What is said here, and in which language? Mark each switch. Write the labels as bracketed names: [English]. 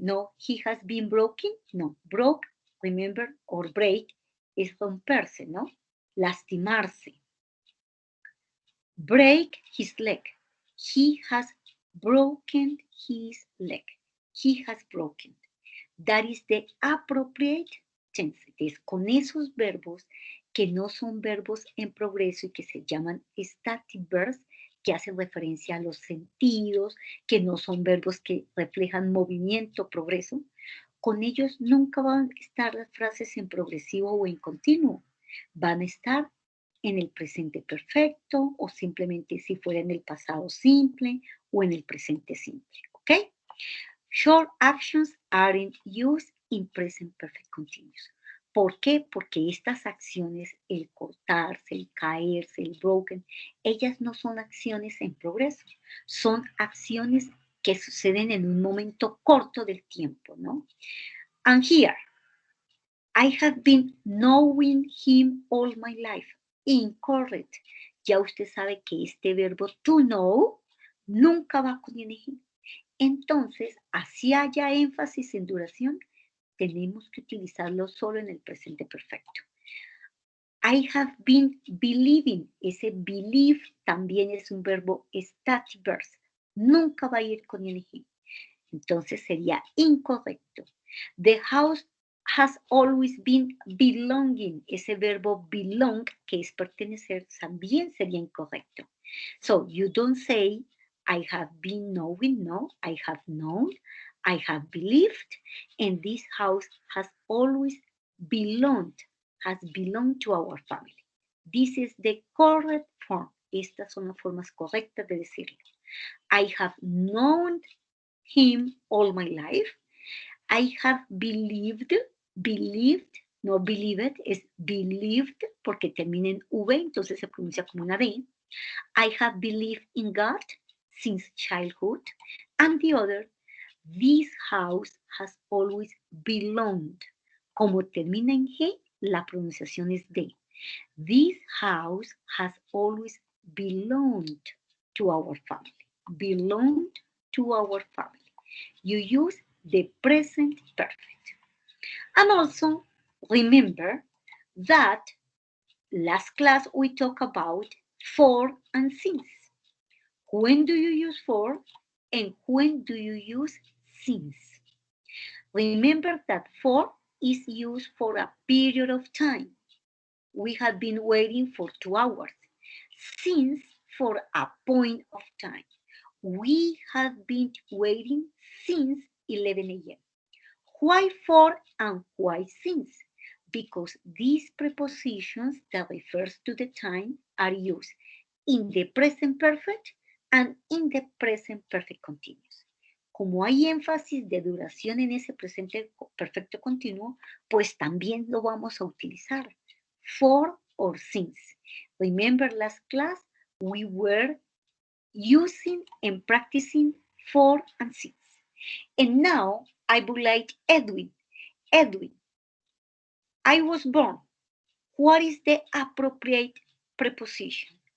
[English] No, he has been broken. No, broke, remember, or break [Spanish] es romperse, ¿no? Lastimarse. [English] Break his leg. He has broken his leg. He has broken. That is the appropriate tense. [Spanish] Es con esos verbos que no son verbos en progreso y que se llaman static verbs, que hacen referencia a los sentidos, que no son verbos que reflejan movimiento, progreso. Con ellos nunca van a estar las frases en progresivo o en continuo. Van a estar en el presente perfecto o simplemente si fuera en el pasado simple o en el presente simple. ¿Ok? [English] Short actions aren't used in present perfect continuous. [Spanish] ¿Por qué? Porque estas acciones, el cortarse, el caerse, el broken, ellas no son acciones en progreso, son acciones que suceden en un momento corto del tiempo, ¿no? [English] And here, I have been knowing him all my life. Incorrect. [Spanish] Ya usted sabe que este verbo to know nunca va con ing. Entonces, así haya énfasis en duración, tenemos que utilizarlo solo en el presente perfecto. [English] I have been believing. [Spanish] Ese believe también es un verbo static verb. Nunca va a ir con ing. Entonces sería incorrecto. [English] The house has always been belonging. [Spanish] Ese verbo belong, que es pertenecer, también sería incorrecto. [English] So you don't say I have been knowing, no, I have known, I have believed, and this house has always belonged to our family. This is the correct form. [Spanish] Estas son las formas correctas de decirlo. [English] I have known him all my life. I have believed, [Spanish] no believed, es believed porque termina en V, entonces se pronuncia como una D. [English] I have believed in God since childhood. And the other, this house has always belonged. [Spanish] Como termina en G, la pronunciación es D. [English] This house has always belonged to our family. Belonged to our family. You use the present perfect. And also, remember that last class we talked about for and since. When do you use for and when do you use since? Remember that for is used for a period of time. We have been waiting for 2 hours. Since for a point of time. We have been waiting since 11 a.m. Why for and why since? because these prepositions that refers to the time are used in the present perfect and in the present perfect continuous. [Spanish] Como hay énfasis de duración en ese presente perfecto continuo, pues también lo vamos a utilizar. [English] For or since. Remember last class, we were using and practicing for and since. And now I would like Edwin. Edwin, I was born. What is the appropriate preposition?